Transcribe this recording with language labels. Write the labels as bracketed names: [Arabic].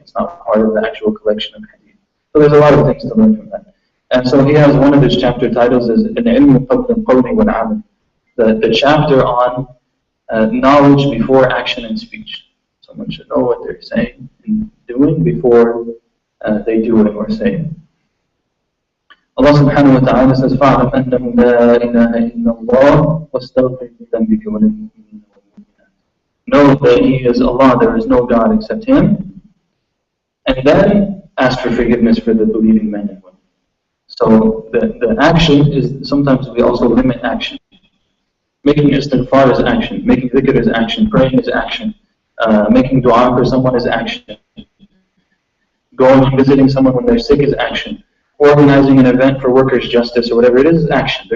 [English] It's not part of the actual collection of hadith. So there's a lot of things to learn from that. And so he has one of his chapter titles is An Ilm al-Qawli wal-Amal, the chapter on knowledge before action and speech. Someone should know what they're saying and doing before they do it or say it. Allah subhanahu wa ta'ala says, [Arabic] فَاعْلَمْ أَنَّهُ لَا إِلَهَ إِلَّا اللَّهُ وَاسْتَغْفِرْ لِذَنْبِكَ وَلِلْمُؤْمِنِينَ وَالْمُؤْمِنَاتِ. [English] Know that He is Allah, there is no God except Him, and then ask for forgiveness for the believing men and women. So the action is, sometimes we also limit action. Making istighfar is action, making dhikr is action, praying is action, making dua for someone is action, going and visiting someone when they're sick is action, organizing an event for workers' justice or whatever it is action.